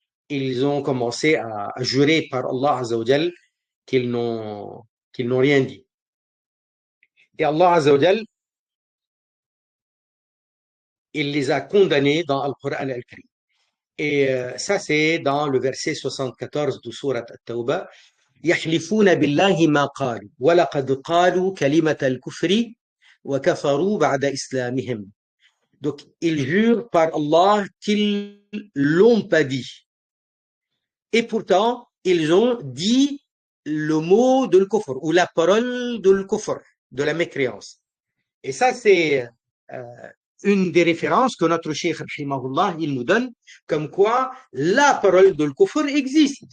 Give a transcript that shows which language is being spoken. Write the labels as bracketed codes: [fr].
[fr] Ils ont commencé à jurer par Allah Azza wa Jal qu'ils n'ont rien dit. Et Allah Azza wa Jal, il les a condamnés dans le Coran al-Karim. Et ça, c'est dans le verset 74 de Surat At-Tawbah. [ar] يحلفون بالله ما قالوا ولقد قالوا كلمة الكفر وكفروا بعد إسلامهم. [fr] Donc, ils jurent par Allah qu'ils l'ont pas dit. Et pourtant, ils ont dit le mot de l'kufr ou la parole de l'kufr, de la mécréance. Et ça, c'est une des références que notre cheikh, rahimahullah, il nous donne, comme quoi la parole de l'kufr existe.